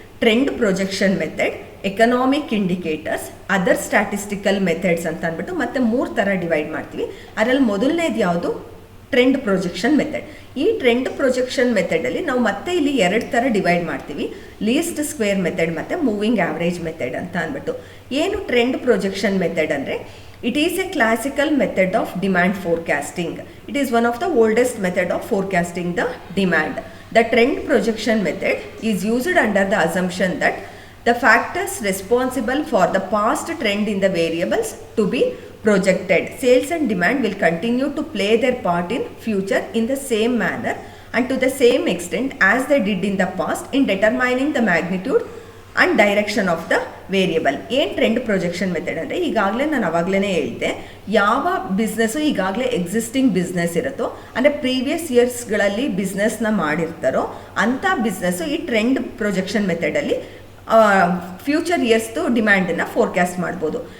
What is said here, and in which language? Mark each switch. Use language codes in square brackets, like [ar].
[kn] Trend projection method, economic indicators, other statistical methods ಅಂತ ಅಂದ್ಬಿಟ್ಟು ಮತ್ತೆ 3 ಥರ ಡಿವೈಡ್ ಮಾಡ್ತೀವಿ. ಅದರಲ್ಲಿ ಮೊದಲನೇದು ಯಾವುದು, ಟ್ರೆಂಡ್ ಪ್ರೊಜೆಕ್ಷನ್ ಮೆಥಡ್. ಈ ಟ್ರೆಂಡ್ ಪ್ರೊಜೆಕ್ಷನ್ ಮೆಥಡಲ್ಲಿ ನಾವು ಮತ್ತೆ ಇಲ್ಲಿ 2 ಥರ ಡಿವೈಡ್ ಮಾಡ್ತೀವಿ, ಲೀಸ್ಟ್ ಸ್ಕ್ವೇರ್ ಮೆಥಡ್ ಮತ್ತು ಮೂವಿಂಗ್ ಆವ್ರೇಜ್ ಮೆಥಡ್ ಅಂತ ಅಂದ್ಬಿಟ್ಟು. ಏನು ಟ್ರೆಂಡ್ ಪ್ರೊಜೆಕ್ಷನ್ ಮೆಥಡ್ ಅಂದರೆ, [en] it is a classical method of demand forecasting. It is one of the oldest method of forecasting the demand. The trend projection method is used under the assumption that the factors responsible for the past trend in the variables to be projected. Sales and demand will continue to play their part in future in the same manner and to the same extent as they did in the past in determining the magnitude and direction of the variable. [kn] ಏನು trend projection method ಅಂದರೆ, ಈಗಾಗಲೇ ನಾನು ಅವಾಗಲೇ ಹೇಳಿದೆ, ಯಾವ business ಈಗಾಗಲೇ existing business ಇರುತ್ತೋ, ಅಂದರೆ ಪ್ರೀವಿಯಸ್ ಇಯರ್ಸ್ಗಳಲ್ಲಿ ಬಿಸ್ನೆಸ್ನ ಮಾಡಿರ್ತಾರೋ ಅಂಥ ಬಿಸ್ನೆಸ್ಸು ಈ ಟ್ರೆಂಡ್ ಪ್ರೊಜೆಕ್ಷನ್ ಮೆಥಡಲ್ಲಿ ಫ್ಯೂಚರ್ ಇಯರ್ಸ್ದು ಡಿಮ್ಯಾಂಡನ್ನು ಫೋರ್ಕ್ಯಾಸ್ಟ್ ಮಾಡ್ಬೋದು.